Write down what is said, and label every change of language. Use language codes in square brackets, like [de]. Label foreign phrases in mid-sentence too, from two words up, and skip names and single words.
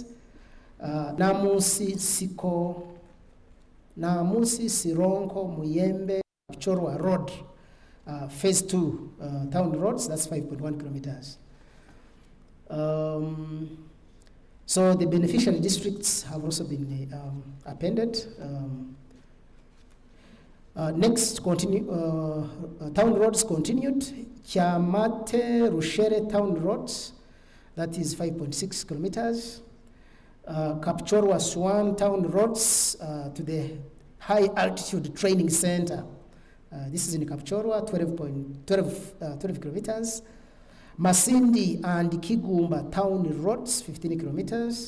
[en] Namusi Sironko Muyembe Chorwa Road, phase 2 town roads, that's 5.1 kilometers. So the beneficiary districts have also been appended. Next, town roads continued. Chamate Rushere town roads, that is 5.6 kilometers. Kapchorwa Swan town roads to the high altitude training center, This is in Kapchorwa, 12 kilometers. Masindi and Kigumba town roads, 15 kilometers.